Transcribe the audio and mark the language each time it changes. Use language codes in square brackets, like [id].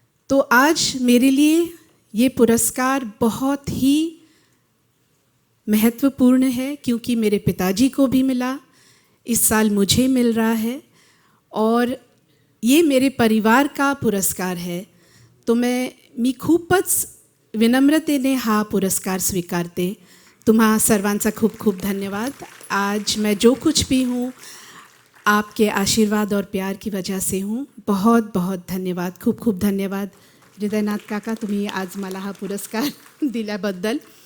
[hi] तो आज मेरे लिए ये पुरस्कार बहुत ही महत्वपूर्ण है, क्योंकि मेरे पिताजी को भी मिला, इस साल मुझे मिल रहा है और ये मेरे परिवार का पुरस्कार है। [mr] तो मी खूपच विनम्रतेने हा पुरस्कार स्वीकारते। तुम्हा सर्वांचा खूप खूप धन्यवाद। [hi] आज मैं जो कुछ भी हूँ आपके आशीर्वाद और प्यार की वजह से हूँ। बहुत बहुत धन्यवाद, [mr] खूप खूप धन्यवाद हृदयनाथ काका, तुम्ही आज मला हा पुरस्कार दिल्याबद्दल।